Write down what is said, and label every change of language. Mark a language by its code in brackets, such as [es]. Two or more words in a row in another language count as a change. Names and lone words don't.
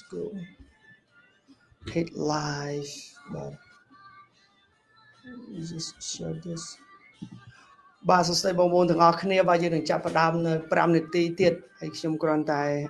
[en] go. Hit live, but you just share this. [km] បាទសួស្តីបងប្អូនទាំងអស់គ្នាបាទយើងនឹងចាប់ផ្ដើមនៅ5នាទីទៀតហើយខ្ញុំគ្រាន់តែ